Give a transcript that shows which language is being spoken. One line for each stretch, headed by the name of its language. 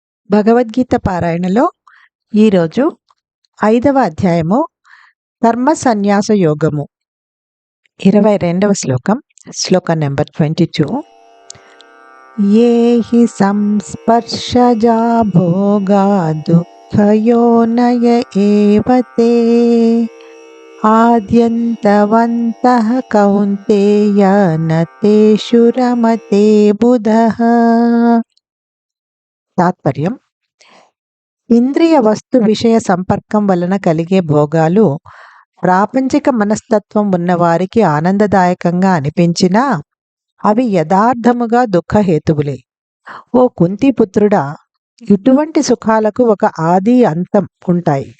Telugu: భగవద్గీత పారాయణలో ఈరోజు 5వ అధ్యాయము కర్మ సన్యాస యోగము 22వ శ్లోకం, శ్లోకం నెంబర్ 22.
Sanskrit: ये हि संस्पर्शजा भोगा दुःखयोनय एव ते आद्यन्तवन्तः कौन्तेय न तेषु रमते बुधः.
Telugu: తాత్పర్యం: ఇంద్రియ వస్తు విషయ సంపర్కం వలన కలిగే భోగాలు ప్రాపంచిక మనస్తత్వం ఉన్నవారికి ఆనందదాయకంగా అనిపించినా అవి యథార్థముగా దుఃఖహేతువులే. ఓ కుంతిపుత్రుడా, ఇటువంటి సుఖాలకు ఒక ఆది అంతం ఉంటాయి.